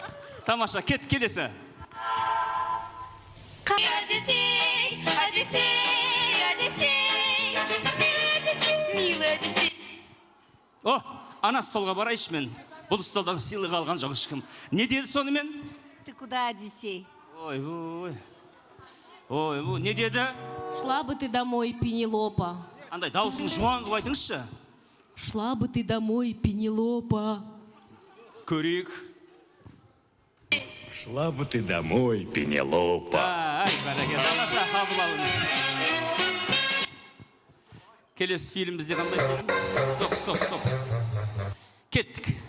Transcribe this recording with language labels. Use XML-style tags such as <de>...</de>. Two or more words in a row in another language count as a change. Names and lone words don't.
<kk>Тамаша, келесі. О, анасы солға барайшы мен. Бұл столдан сыйлық алған жоқ ешкім. Не деді сонымен?</kk> <ru>Ты куда, Одиссей?</ru> <kk>Ой, не деді?</kk> <ru>Шла бы ты домой, Пенелопа.</ru> <kk>Андай дауысын жуан қылып айтыңызшы.</kk> <ru>Шла бы ты домой, Пенелопа.</ru> <kk>Көрейік.</kk> <ru>Шла бы ты домой, Пенелопа.</ru> <kk>Ай, бәрекелді, тамаша қабыл алыңыз. Келесі фильм бізде қандай фильм? Стоп. Кеттік.</kk>